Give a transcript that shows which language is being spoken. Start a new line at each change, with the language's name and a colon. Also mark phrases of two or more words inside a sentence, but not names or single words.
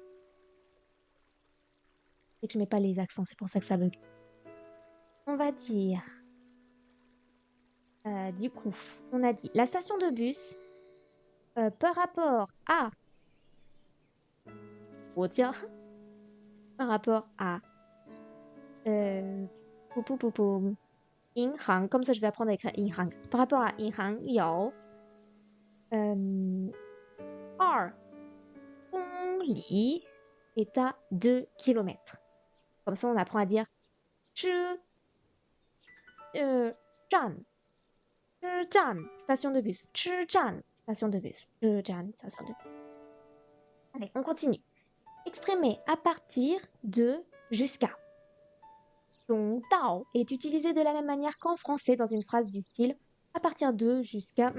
French: C'est que je mets pas les accents, c'est pour ça que ça bug. On va dire... du coup, on a dit la station de bus par rapport à... Oh tiens, par rapport à...
Chinese: pou, pou, pou, pou, 银行,
French: comme ça je vais apprendre à écrire 银行. Par rapport à
Chinese: 银行有 2 公里
French: est à 2 km. Comme ça on apprend à dire
Chinese: 车站 车站
French: station de bus 车站 station de bus 车站 station de bus. Allez, on continue. Exprimer à partir de jusqu'à. Donc, Tao est utilisé de la même manière qu'en français dans une phrase du style à partir de jusqu'à.